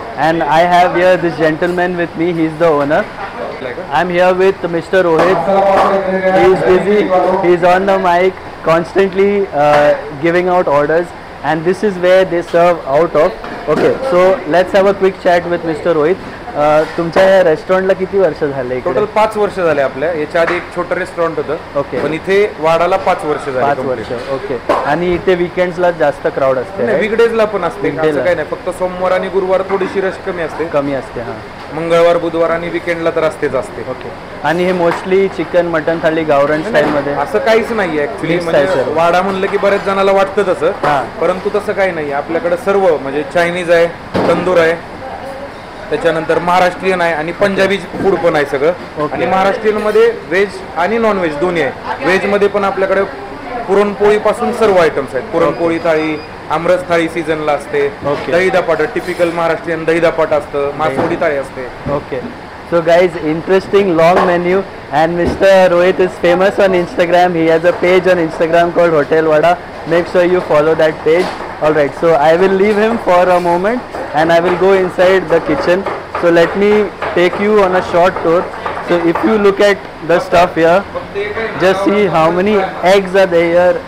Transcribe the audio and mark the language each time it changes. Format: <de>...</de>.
<en>And I have here this gentleman with me, he's the owner. I'm here with Mr. Rohit. He is busy, he's on the mic, constantly giving out orders, and this is where they serve out of. Okay, so let's have a quick chat with Mr. Rohit.</en> <mr>तुमच्या या रेस्टॉरंटला किती वर्ष झाले? Total 5 वर्ष झाले आपल्या. याच्या आधी एक छोटं रेस्टॉरंट होतं. ओके. पण इथे वाडाला 5 वर्ष झाले. 5 वर्ष. ओके. आणि इथे वीकेंड्सला जास्त क्राऊड असते. नाही, वीकडेजला पण असते. असं काही नाही, फक्त सोमवार आणि गुरुवार थोडीशी रश कमी असते. हां. मंगळवार, बुधवार आणि वीकेंडला तर असतेच असते. ओके. आणि हे मोस्टली चिकन, मटन थाली गावरान स्टाईल मध्ये? असं काहीच नाहीये ऍक्च्युली. म्हणजे वाडा म्हणलं की बरेच जणांना वाटतं तसं, परंतु तसं काही नाही. आपल्याकडे सर्व म्हणजे चायनीज आहे, तंदूर आहे, त्याच्यानंतर महाराष्ट्रीयन आहे आणि पंजाबी फूड पण आहे सगळं. आणि महाराष्ट्रीयन मध्ये व्हेज आणि नॉन व्हेज दोन्ही आहे. व्हेज मध्ये पण आपल्याकडे पुरणपोळी पासून सर्व आयटम्स आहेत. पुरणपोळी थाळी, आमरस थाळी सीझनला असते, दही धपाटा टिपिकल महाराष्ट्रीयन दही धपाटा असतं, मासवडी थाळी असते.</mr> <en>Okay. So guys, interesting long menu, and Mr. Rohit is famous on Instagram. He has a page on Instagram called Hotel Vada. Make sure you follow that page. Alright, so I will leave him for a moment and I will go inside the kitchen. So let me take you on a short tour. So if you look at the stuff here, just see how many eggs are there.</en>